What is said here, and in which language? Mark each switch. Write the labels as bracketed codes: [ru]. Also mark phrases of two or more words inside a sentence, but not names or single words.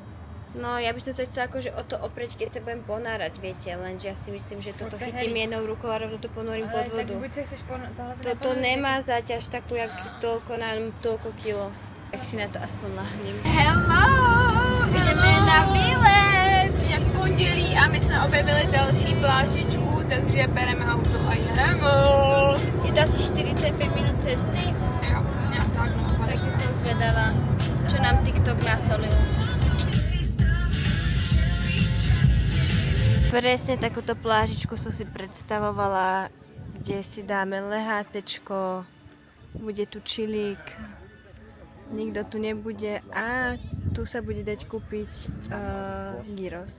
[sk] No, ja by som sa chcela akože o to oprieť, keď sa budem ponárať, viete, lenže ja si myslím, že toto to je chytím hej. jednou rukou a rovno to ponorím pod Tak vodu. [cs] buď se chceš tohle se [sk] Toto nemá záťaž takú, jak toľko na toľko kilo. Tak si na to aspoň lahnem. [en] Hello! [sk] Ideme na výlet! [cs] Je pondělí a my jsme objevili další plážičku, takže bereme auto a jedeme. [sk] Je to asi 45 minút cesty, [cs] Jo, nějak tak no. [sk] tak si som zvedavá, čo nám TikTok nasolil. Presne takúto plážičku som si predstavovala, kde si dáme lehátečko, bude tu čilík, nikto tu nebude a tu sa bude dať kúpiť gyros.